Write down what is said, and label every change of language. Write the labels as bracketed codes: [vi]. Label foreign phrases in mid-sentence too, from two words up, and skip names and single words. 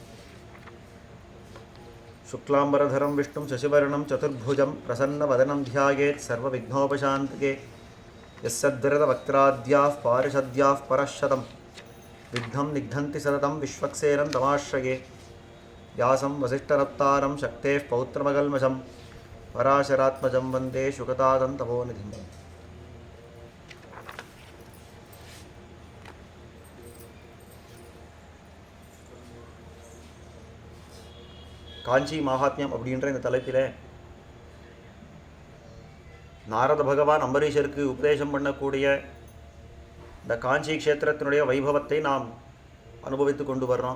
[sa] शुक्लाम्बरधरं विष्णुं शशिवर्णं चतुर्भुजं प्रसन्नवदनं ध्यायेत् सर्वविघ्नोपशान्तये यस्सद्विरतवक्त्राद्याः पारिषद्याः परःशतं विघ्नं निघ्नन्ति सततं विश्वक्सेनं तमाश्रये व्यासं वसिष्ठरत्तारं शक्तेः पौत्रमकल्मषं पराशरात्मजं वन्दे शुकतादं तपोनिधिम्. [ta] காஞ்சி மகாத்மியம் அப்படின்ற இந்த தலைப்பில் நாரத பகவான் அம்பரீஷருக்கு உபதேசம் பண்ணக்கூடிய இந்த காஞ்சி க்ஷேத்திரத்தினுடைய வைபவத்தை நாம் அனுபவித்து கொண்டு வர்றோம்.